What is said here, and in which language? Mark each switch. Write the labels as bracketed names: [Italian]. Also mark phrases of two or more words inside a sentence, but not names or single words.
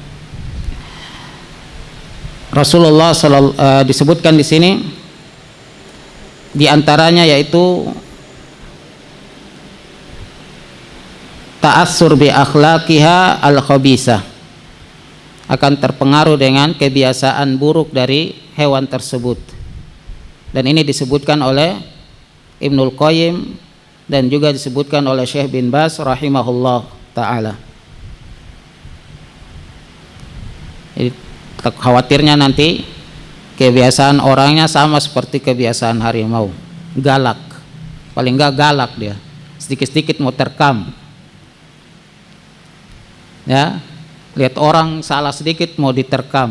[Indonesian] Rasulullah disebutkan di sini di antaranya yaitu [Arabic] تأثر بأخلاقها الخبيثة, [Indonesian] akan terpengaruh dengan kebiasaan buruk dari hewan tersebut. Dan ini disebutkan oleh Ibnul Qayyim dan juga disebutkan oleh Syekh bin Baz [Arabic] رحمه الله تعالى. [Indonesian] Jadi khawatirnya nanti kebiasaan orangnya sama seperti kebiasaan harimau, galak, paling enggak galak dia, sedikit-sedikit mau terkam ya, lihat orang salah sedikit mau diterkam.